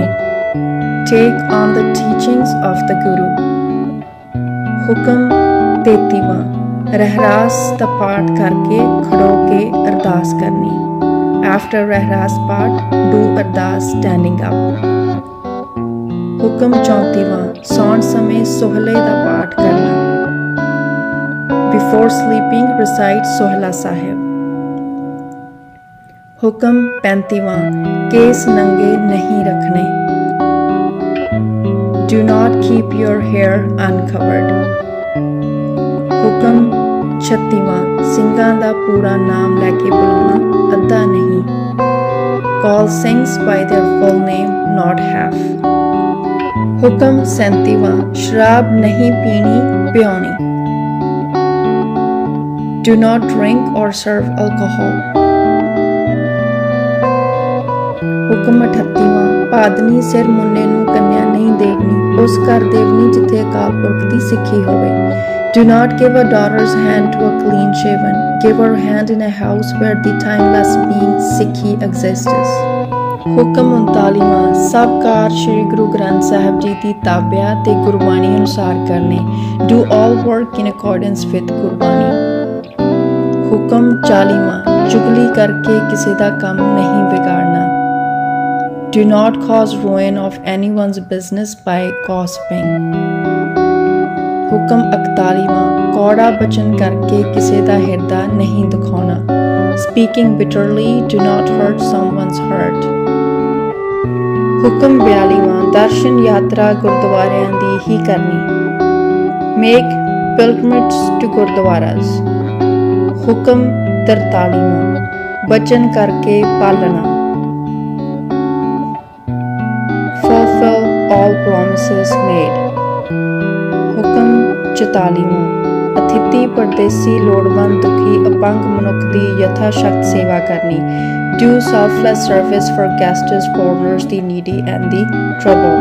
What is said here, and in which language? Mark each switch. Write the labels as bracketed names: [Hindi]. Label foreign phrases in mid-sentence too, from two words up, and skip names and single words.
[English] Take on the teachings of the Guru. [Punjabi] ਹੁਕਮ 33ਵਾਂ ਰਹਿਰਾਸ ਦਾ ਪਾਠ ਕਰਕੇ ਖੜੋ ਕੇ ਅਰਦਾਸ ਕਰਨੀ। [English] After [Punjabi] ਰਹਿਰਾਸ ਪਾਠ [English] do ਅਰਦਾਸ standing up. [Punjabi] ਹੁਕਮ 34ਵਾਂ ਸੌਣ ਸਮੇਂ ਸੋਹਲੇ ਦਾ ਪਾਠ ਕਰਨਾ। [English] Before sleeping, recite Sohla Sahib. [Punjabi] ਹੁਕਮ 35ਵਾਂ ਕੇਸ ਨੰਗੇ ਨਹੀਂ ਰੱਖਣੇ। [English] Do not keep your hair uncovered. [Punjabi] ਹੁਕਮ 36ਵਾਂ ਸਿੰਘਾਂ ਦਾ ਪੂਰਾ ਨਾਮ ਲੈ ਕੇ ਬੁਲਾਉਣਾ, ਅੱਧਾ ਨਹੀਂ। [English] Call Singhs by their full name, not half. [Punjabi] ਹੁਕਮ 37ਵਾਂ ਸ਼ਰਾਬ ਨਹੀਂ ਪੀਣੀ, ਪਿਆਉਣੀ। [English] Do not drink or serve alcohol. [Punjabi] ਹੁਕਮ 38ਵਾਂ ਪਾਦਨੀ ਸਿਰ ਮੁੰਨੇ ਨੂੰ ਕੰਨਿਆ ਨਹੀਂ ਦੇਵਣੀ, ਉਸ ਘਰ ਦੇਵਣੀ ਜਿੱਥੇ ਅਕਾਲ ਪੁਰਖ ਦੀ ਸਿੱਖੀ ਹੋਵੇ। [English] Do not give a daughter's hand to a clean shaven. Give her hand in a house where the timeless being Sikhi exists. [Punjabi] ਹੁਕਮ 39ਵਾਂ ਸਭ ਕਾਰ ਸ਼੍ਰੀ ਗੁਰੂ ਗ੍ਰੰਥ ਸਾਹਿਬ ਜੀ ਦੀ ਤਾਬਿਆ ਤੇ ਗੁਰਬਾਣੀ ਅਨੁਸਾਰ ਕਰਨੇ। [English] Do all work in accordance with ਗੁਰਬਾਣੀ। [Punjabi] ਹੁਕਮ 40ਵਾਂ ਚੁਗਲੀ ਕਰਕੇ ਕਿਸੇ ਦਾ ਕੰਮ ਨਹੀਂ ਵਿਗਾੜਨਾ। [English] Do not cause ruin of anyone's business by gossiping. [Punjabi] ਹੁਕਮ 41ਵਾਂ ਕੌੜਾ ਬਚਨ ਕਰਕੇ ਕਿਸੇ ਦਾ ਹਿਰਦਾ ਨਹੀਂ ਦੁਖਾਉਣਾ। [English] Speaking bitterly, do not hurt someone's heart. [Punjabi] ਹੁਕਮ 42ਵਾਂ ਦਰਸ਼ਨ ਯਾਤਰਾ ਗੁਰਦੁਆਰਿਆਂ ਦੀ ਹੀ ਕਰਨੀ। [English] Make pilgrimages to Gurdwaras. [Punjabi] ਹੁਕਮ 43ਵਾਂ ਬਚਨ ਕਰਕੇ ਪਾਲਣਾ। [English] Fulfill all promises made. [Punjabi] ਹੁਕਮ 44ਵਾਂ ਅਤਿਥੀ ਪਰਦੇਸੀ ਲੋੜਵੰਦ ਦੁਖੀ ਅਪੰਗ ਮਨੁੱਖ ਦੀ ਯਥਾ ਸ਼ਕਤ ਸੇਵਾ ਕਰਨੀ। [English] Do selfless service for guests, foreigners, the needy and the troubled.